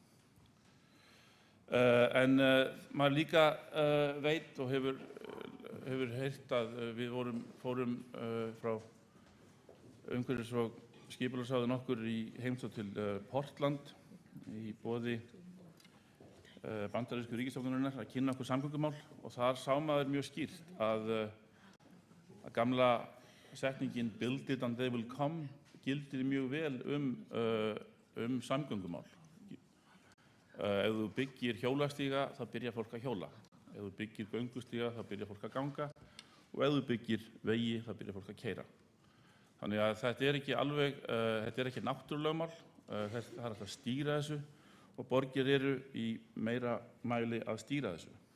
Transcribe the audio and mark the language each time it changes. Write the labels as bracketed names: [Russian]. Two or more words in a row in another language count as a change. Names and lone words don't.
[Icelandic] En maður líka veit og hefur heyrt að við fórum frá umhverfis- og skipulagsráði nokkur í heimsókn til Portland í boði bandarísku ríkisstjórnarinnar að kynna okkur samgöngumál og þar sá maður mjög skýrt að gamla setningin [English] "Build it and they will come" [Icelandic] gildir mjög vel samgöngumál. Ef þú byggir hjólastíga þá byrjar fólk að hjóla. Ef þú byggir göngustíga þá byrjar fólk að ganga og ef þú byggir vegi þá byrjar fólk að keyra. Þannig að þetta ekki alveg, þetta ekki náttúrulögmál, það hægt að stýra þessu og borgir eru í meira mæli að stýra þessu.